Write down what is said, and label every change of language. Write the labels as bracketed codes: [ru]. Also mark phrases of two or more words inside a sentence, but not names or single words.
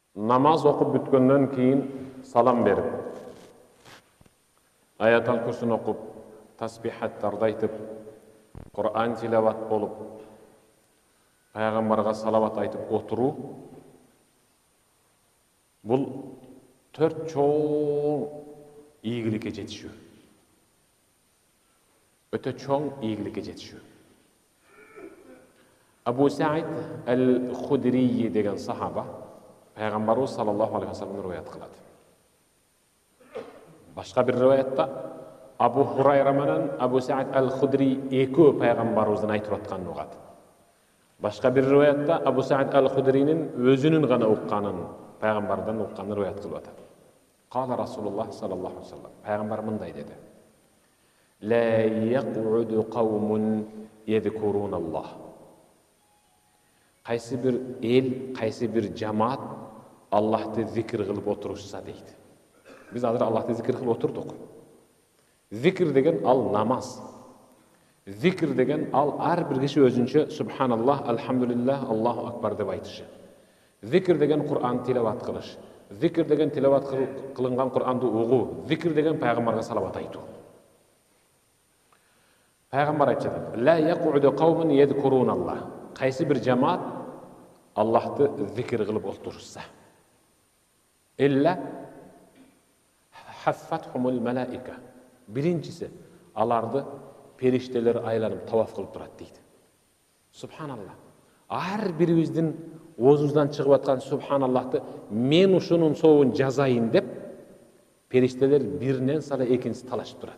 [ky] намаз оқып бүткөндөн кийин салам берип, аятал курсун окуп, тасбихаттарды айтып, Кур'ан тилават болуп, пайгамбарга салават айтып отуруу, бул 4 чоң ийгиликке жетишүү. Өтө чоң ийгиликке жетишүү. Абу Саид ал-Худри деген сахаба пайгамбарыбыз [ar] صلى الله عليه وسلم [ky] риваят кылат. Башка бир риваятта Абу Хурайра менен Абу Саид ал-Худри экөө пайгамбарыбыздан айтып атканын угат. Башка бир риваятта Абу Саид ал-Худринин өзүнүн гана укканын, пайгамбардан укканын риваят кылып атат. [ar] قال رسول الله صلى الله عليه وسلم, [ky] пайгамбар мындай деди: [ar] "لا يقعد قوم يذكرون الله." [ky] Кайсы бир эл, кайсы бир жамаат Аллахты зикр кылып отурушса дейт. Биз азыр Аллахты зикр кылып отурдук. Зикр деген ал намаз. Зикр деген ал ар бир киши өзүнчө [ar] سبحان الله، الحمد لله، الله أكبر [ky] деп айтышы. Зикр деген Кур'ан тилават кылыш. Зикр деген тилават кылынган Кур'анды угуу. Зикр деген пайгамбарга салават айтуу. Пайгамбар айтат: [ar] "لا يقعد قوم يذكرون الله." [ky] Кайсы бир жамаат Аллахты зикр кылып отурса, [ar] إلا حفتهم الملائكة. [ky] Биринчиси, аларды периштелер айланып таваф кылып турат дейт. Субханаллах. Ар бирибиздин оозубуздан чыгып аткан субханаллахты мен ушунун сообун жазайын деп периштелер биринен сала экинчиси талашып турат.